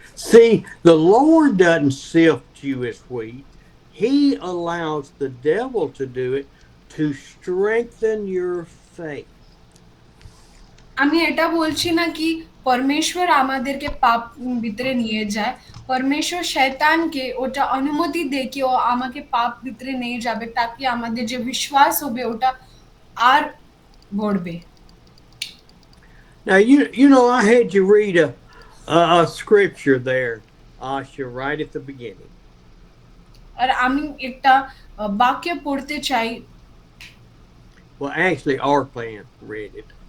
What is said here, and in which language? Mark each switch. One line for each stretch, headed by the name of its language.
English: See, the Lord doesn't sift you as wheat. He allows the devil to do it to strengthen your faith.
Bangla: আমি এটা বলছি না কি পরমেশ্বর আমাদেরকে পাপ ভিতরে নিয়ে যায়, পরমেশ্বর শয়তানকে ওটা অনুমতি দেয় কি ও আমাকে পাপ ভিতরে নিয়ে যাবে, তাকে আমাদের যে বিশ্বাস হবে ওটা আর বড়বে।
English: Now, you know, I had you read a scripture there, Asha, right at the beginning.
Bangla: আর আমি একটা বাক্য পড়তে চাই।
English: Well, actually, our plan read it.